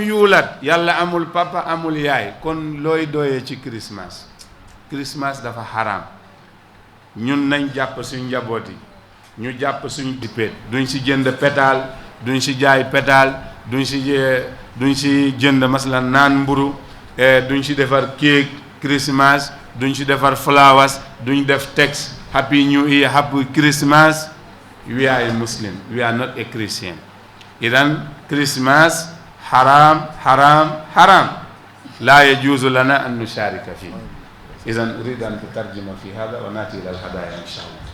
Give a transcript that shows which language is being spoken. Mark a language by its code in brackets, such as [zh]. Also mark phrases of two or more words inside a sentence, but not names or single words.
[wo] yulad yàlla amul papa amul yaay kon looy doyee ci Christmas dafa xaraam ñun nañ jàpp suñ njaboot yi ñu jàpp suñ dippeet duñ si jënd pétale duñ si jaay pétale duñ si jënd masalan naan mburu duñ si defar [en] cake Christmas [wo] duñ si defar flowers duñ def [en] text happy new year happy Christmas. We are a Muslim, we are not a Christian. [ar] Idan Christmas haram لا يجوز لنا أن نشارك فيه. إذا أريد أن تترجم في هذا ونأتي إلى الهدايا إن شاء الله.